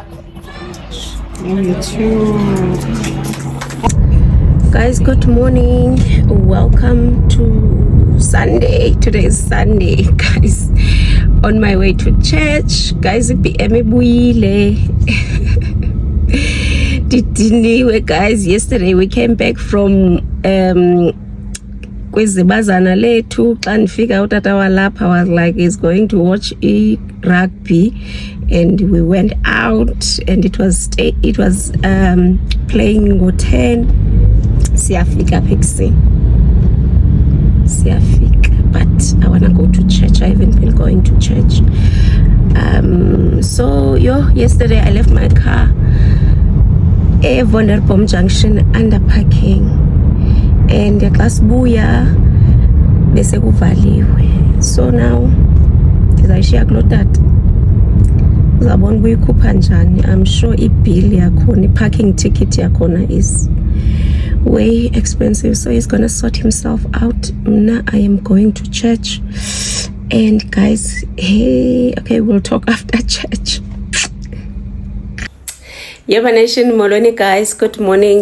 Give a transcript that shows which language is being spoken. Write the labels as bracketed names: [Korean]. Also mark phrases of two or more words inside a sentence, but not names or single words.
[English] Guys, good morning. Welcome to Sunday. Today is Sunday, guys. On my way to church. Guys, guys, yesterday we came back from [Xhosa] kwizibazana lethu. Xa ndifika utata walapha [English] was like he's going to watch rugby, and we went out and it was playing ngo-10. [Xhosa] Siyafika pexi. [English] But I want to go to church. I haven't been going to church. So yesterday I left my car at Vonderbom Junction under parking, and [Xhosa] xa sibuya bese kuvaliwe. [English] So now [Xhosa] ndizayishiya kulo tata, uzabona ukuyikhupha njani. [English] I'm sure [Xhosa] ibill yakhona, [English] parking ticket yakhona is way expensive, so he's gonna sort himself out. Now I am going to church, and guys, okay, we'll talk after church. Yeba Nation, Molweni guys, good morning.